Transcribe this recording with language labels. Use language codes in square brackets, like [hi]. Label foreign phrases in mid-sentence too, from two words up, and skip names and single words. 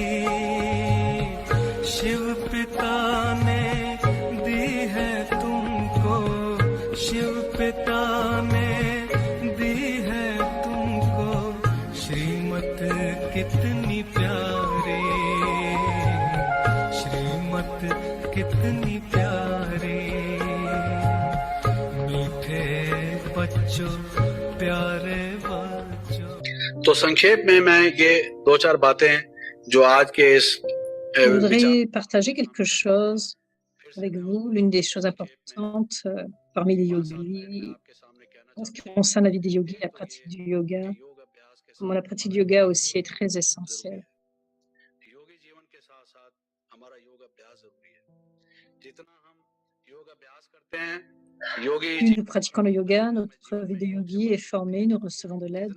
[hi] शिव पिता ने दी है तुमको, शिव पिता ने दी है तुमको श्रीमत कितनी प्यारी, श्रीमत कितनी प्यारी। मीठे बच्चों, प्यारे बच्चों। तो संक्षेप में मैं ये दो चार बातें जो आज के इस [fr] Je voudrais partager quelque chose avec vous. L'une des choses importantes parmi les yogis, en ce qui concerne la vie des yogis, la pratique du yoga, comment la pratique du yoga aussi est très essentielle. Plus nous pratiquons le yoga, notre vie de yogi est formée, nous recevons de l'aide.